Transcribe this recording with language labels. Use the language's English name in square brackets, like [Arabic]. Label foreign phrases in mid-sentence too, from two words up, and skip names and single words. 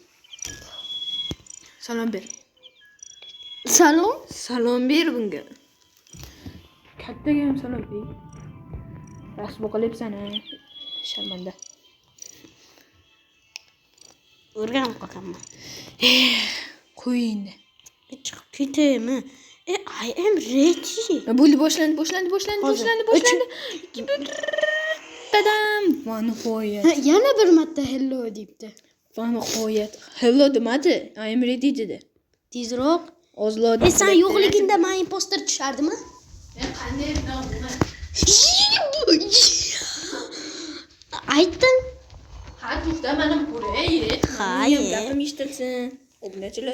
[Uzbek] Salom ber. Salom ber bunga. Kattaga ham salom ber. Rasm qilyapsan, sharmanda. O'rganib qolganman. Qo'ying. Chiqib ketaymi? [English] I am ready. [Uzbek] Bo'ldi, boshlandi. Tadam! Va nihoyat. Yana bir marta hello debdi. Va nihoyat. Hello demadi. [English] I am ready [Uzbek] dedi. Tezroq. Ozlodi. Sen yo'qligingda men imposter tushardimi? Qanday nima? Aytdim. To'xta, mana ko'ray. Hayır. Gapim eshitilsin. Obunachilar.